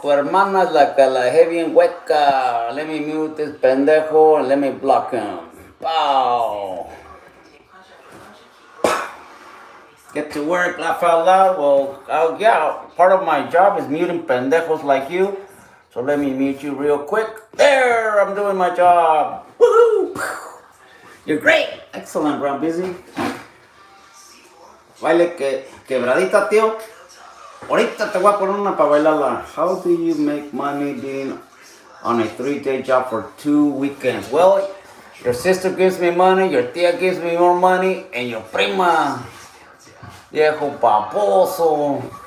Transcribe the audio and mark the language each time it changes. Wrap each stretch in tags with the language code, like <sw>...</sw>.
<es>Tu hermana es la que la dejé bien hueca.</es> <en>Let me mute this pendejo and let me block him. Pow. Get to work, laugh out loud. Well, yeah, part of my job is muting pendejos like you. So let me mute you real quick. There, I'm doing my job. Woohoo! You're great. Excellent, Brown Busy.</en> <es>Baile quebradita, tío. Ahorita te voy a poner una para bailarla.</es> <en>How do you make money being on a 3-day job for 2 weekends? Well, your sister gives me money, your tía gives me more money, and your prima,</en> <es>viejo paposo.</es>